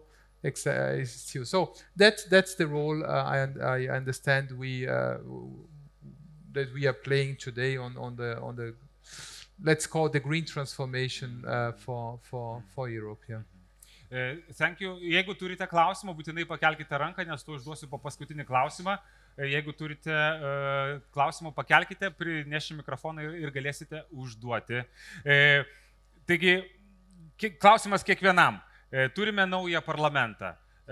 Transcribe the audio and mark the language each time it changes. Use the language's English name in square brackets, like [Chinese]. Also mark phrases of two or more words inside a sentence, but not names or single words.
[English] So that's the role I understand that we are playing today on the let's call it the green transformation for Europe. Yeah. Thank you. [Lithuanian] Jeigu turite klausimą, būtinai pakelkite ranką, nes tu užduosiu po paskutinį klausimą. Jeigu turite klausimą, pakelkite, prinešim mikrofoną ir galėsite užduoti. Taigi, klausimas kiekvienam. Turime naują parlamentą.